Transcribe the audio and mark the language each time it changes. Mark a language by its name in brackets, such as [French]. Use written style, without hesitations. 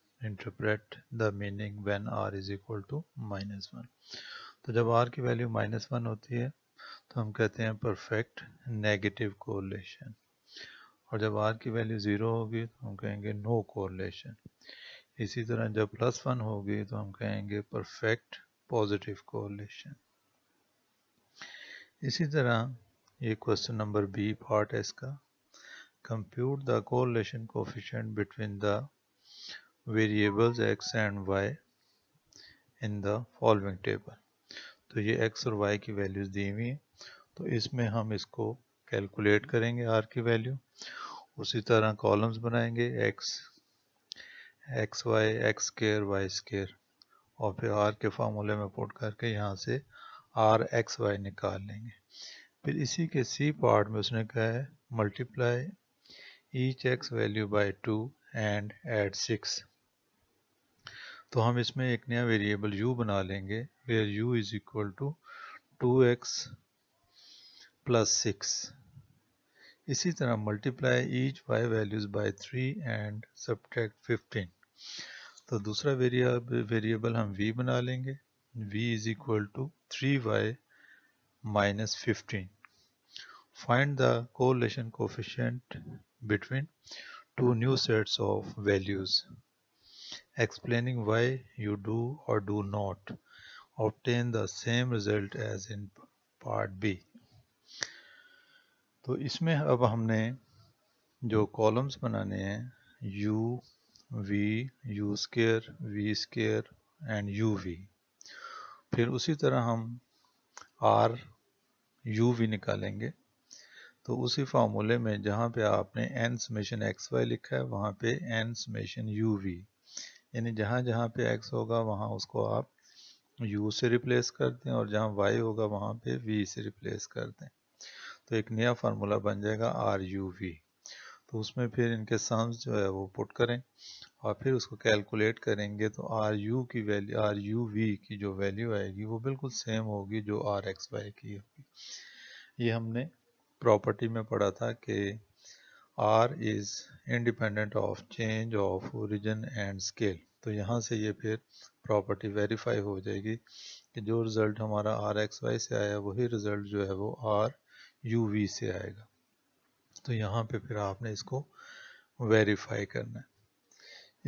[English] Interpret the meaning when R is equal to -1. [Urdu] تو جب R کی ویلیو -1 ہوتی ہے تو ہم کہتے ہیں پرفیکٹ نیگیٹو کوریلیشن، اور جب R کی ویلیو 0 ہوگی تو ہم کہیں گے نو کوریلیشن. اسی طرح جب +1 ہوگی تو ہم کہیں گے پرفیکٹ پازیٹیو کوریلیشن. اسی طرح یہ کوسچن نمبر بی پارٹ ہے اس کا. [English] Compute the correlation coefficient between the variables x and y in the following table. [Urdu] تو یہ x اور y کی ویلیوز دی ہوئی ہیں، تو اس میں ہم اس کو کیلکولیٹ کریں گے r کی ویلیو. اسی طرح کالمز بنائیں گے x y x square y square، اور پھر r کے فارمولے میں پوٹ کر کے یہاں سے r x y نکال لیں گے. پھر اسی کے سی پارٹ میں اس نے کہا ہے multiply [English] each x value by 2 and add 6. [Urdu] تو ہم اس میں ایک نیا ویریبل u بنا لیں گے [English] where u is equal to 2x plus 6. [Urdu] اسی طرح [English] multiply each y values by 3 and subtract 15. [Urdu] تو دوسرا ویریبل ہم v بنا لیں گے [English] v is equal to 3y minus 15. Find the correlation coefficient between two new sets of values. Explaining why you do or do not obtain the same result as in part B. [Urdu] تو اس میں اب ہم نے جو columns بنانے ہیں u, v, u square, v square and uv. پھر اسی طرح ہم r, uv نکالیں گے. تو اسی فارمولے میں جہاں پہ آپ نے n سمیشن ایکس وائی لکھا ہے وہاں پہ n سمیشن یو وی، یعنی جہاں جہاں پہ x ہوگا وہاں اس کو آپ u سے ریپلیس کر دیں، اور جہاں y ہوگا وہاں پہ v سے ریپلیس کر دیں. تو ایک نیا فارمولا بن جائے گا آر یو وی. تو اس میں پھر ان کے سمز جو ہے وہ پٹ کریں اور پھر اس کو کیلکولیٹ کریں گے تو آر یو کی ویلیو آر یو وی کی جو ویلیو آئے گی وہ بالکل سیم ہوگی جو آر ایکس وائی کی ہوگی. یہ ہم نے پراپرٹی میں پڑھا تھا کہ [English] R is independent of change of origin and scale. [Urdu] تو یہاں سے یہ پھر پراپرٹی ویریفائی ہو جائے گی کہ جو رزلٹ ہمارا RXY سے آیا وہی رزلٹ جو ہے وہ RUV سے آئے گا. تو یہاں پہ پھر آپ نے اس کو ویریفائی کرنا ہے.